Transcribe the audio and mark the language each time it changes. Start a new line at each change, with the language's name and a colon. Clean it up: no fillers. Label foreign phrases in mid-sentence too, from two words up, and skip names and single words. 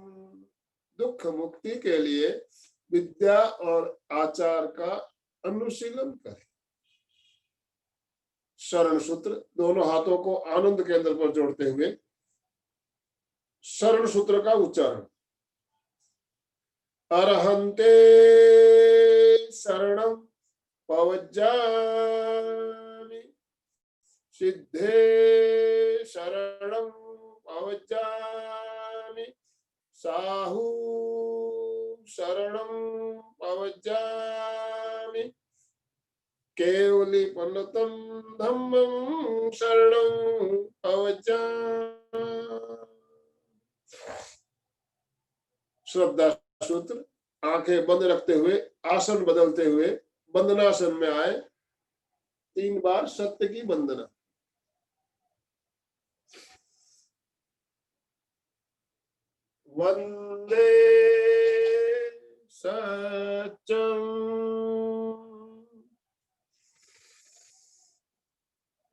Hindi: दुख मुक्ति के लिए विद्या और आचार का अनुशीलन करें। शरण सूत्र। दोनों हाथों को आनंद केंद्र पर जोड़ते हुए शरण सूत्र का उच्चारण।
Prakrit languages: अरहंते शरणं पवज्जामि। सिद्धे शरणं पवज्जामि। साहू शरणं पवज्जामि। केवली पन्नतं धम्मं शरणं पवज्जामि।
Hindi: श्रद्धा सूत्र। आंखें बंद रखते हुए आसन बदलते हुए वंदनासन में आए। 3 बार सत्य की वंदना।
Sanskrit: वंदे सत्यम